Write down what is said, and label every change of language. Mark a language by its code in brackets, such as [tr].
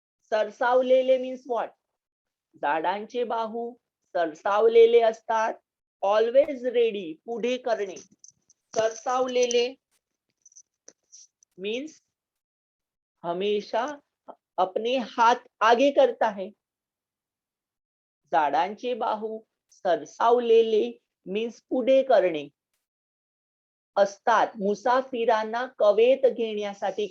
[mr] सरसावलेले [en] Means what? [mr] झाडांचे बाहू सरसावलेले असतात, [en] always ready, [mr] पुढे करणे. [hi] सरसावलेले मीन्स हमेशा अपने हाथ आगे करता है. [mr] झाडांचे बाहू सरसावलेले मीन्स पुढे करणे असतात मुसाफिरांना कवेत घेण्यासाठी.